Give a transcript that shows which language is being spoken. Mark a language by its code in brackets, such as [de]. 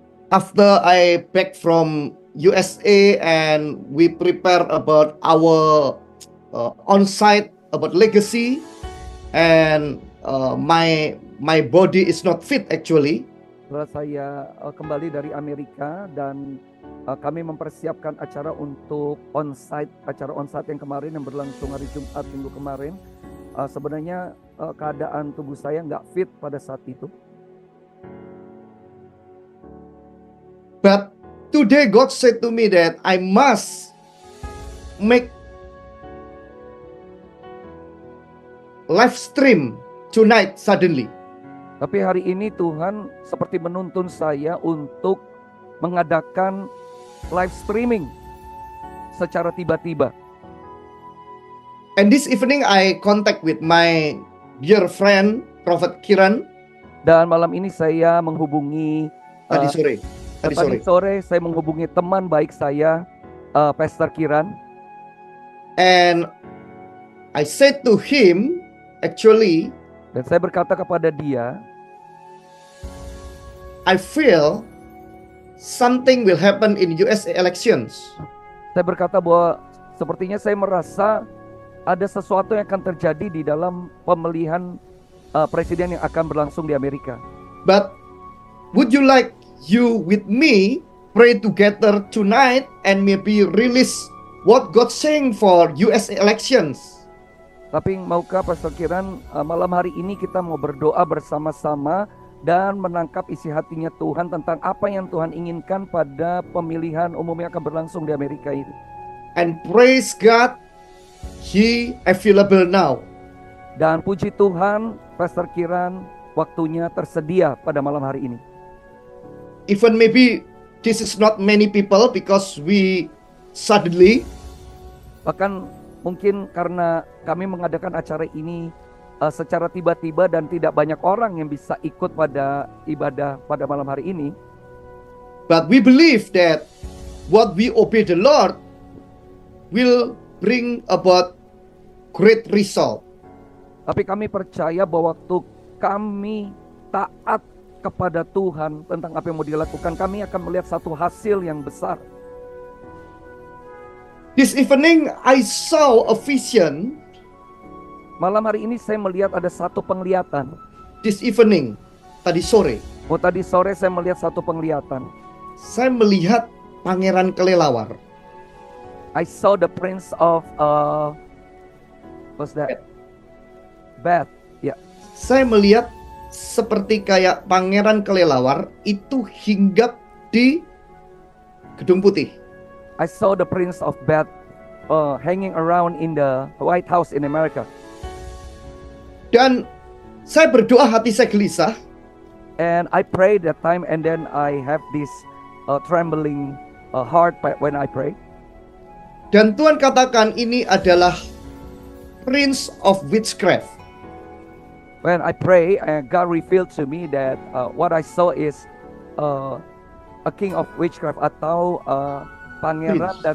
[en] After I back from USA and we prepare about our on-site about legacy, and my body is not fit actually. [id] Setelah saya kembali dari Amerika dan kami mempersiapkan acara untuk acara onsite yang kemarin yang berlangsung hari Jumat minggu kemarin. Sebenarnya keadaan tubuh saya nggak fit pada saat itu. [en] But today God said to me that I must make live stream tonight suddenly. [id] Tapi hari ini Tuhan seperti menuntun saya untuk mengadakan live streaming secara tiba-tiba. [en] And this evening I contact with my dear friend Prophet Kiran. [id] Dan malam ini saya menghubungi Tadi sore saya menghubungi teman baik saya, Pastor Kiran. [en] And I said to him, actually, [id] Dan saya berkata kepada dia, [en] I feel something will happen in US elections. [id] Saya berkata bahwa sepertinya saya merasa ada sesuatu yang akan terjadi di dalam pemilihan presiden yang akan berlangsung di Amerika. [en] But would you like you with me pray together tonight and maybe release what God saying for US elections? [id] Tapi maukah Pastor Kiran malam hari ini kita mau berdoa bersama-sama dan menangkap isi hatinya Tuhan tentang apa yang Tuhan inginkan pada pemilihan umum yang akan berlangsung di Amerika ini. [en] And praise God, He available now. [id] Dan puji Tuhan, Pastor Kiran waktunya tersedia pada malam hari ini. [en] Even maybe this is not many people because we suddenly, [id] Bahkan mungkin karena kami mengadakan acara ini secara tiba-tiba dan tidak banyak orang yang bisa ikut pada ibadah pada malam hari ini. [en] but we believe that what we obey the Lord will bring about great result. [id] Tapi kami percaya bahwa waktu kami taat kepada Tuhan tentang apa yang mau dilakukan, kami akan melihat satu hasil yang besar. [en] This evening I saw a vision. [id] Malam hari ini saya melihat ada satu penglihatan. [en] This evening, [id] tadi sore, Tadi sore saya melihat satu penglihatan. saya melihat pangeran kelelawar. [en] I saw the prince of what's that? [id] Beth. Ya. Saya melihat seperti kayak pangeran kelelawar itu hinggap di Gedung Putih. [en] I saw the prince of Beth hanging around in the White House in America. [id] Dan saya berdoa, hati saya gelisah. [en] And I prayed that time, and then I have this trembling heart when I pray. [id] Dan Tuhan katakan ini adalah [en] prince of witchcraft. When I pray, God revealed to me that what I saw is a king of witchcraft [id] atau pangeran